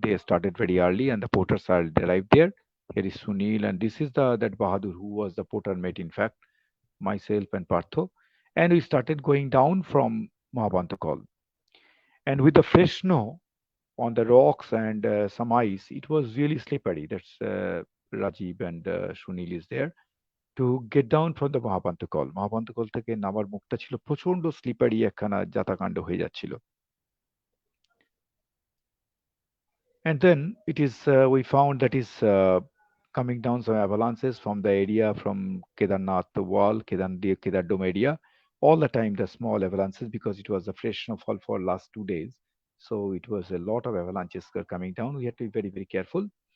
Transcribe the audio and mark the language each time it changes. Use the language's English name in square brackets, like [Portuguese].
[English] They started very early, and the porters are arrived there. Here is Sunil, and this is the that Bahadur who was the porter mate, in fact, myself and Partho, and we started going down from Mahabantakal. And with the fresh snow on the rocks and some ice, it was really slippery. That's Rajiv and Sunil is there to get down from the Mahapantakal. [Bangla] Mahapantakal থেকে নামার মুখটা ছিল প্রচন্ড slippery একখানা যাতাকাণ্ড হয়ে যাচ্ছিল। [English] And then it is we found that is coming down some avalanches from the area from Kedarnath wall, Kedar Dome area. All the time the small avalanches because it was a fresh snowfall for last 2 days. So it was a lot of avalanches were coming down. We had to be very, very careful.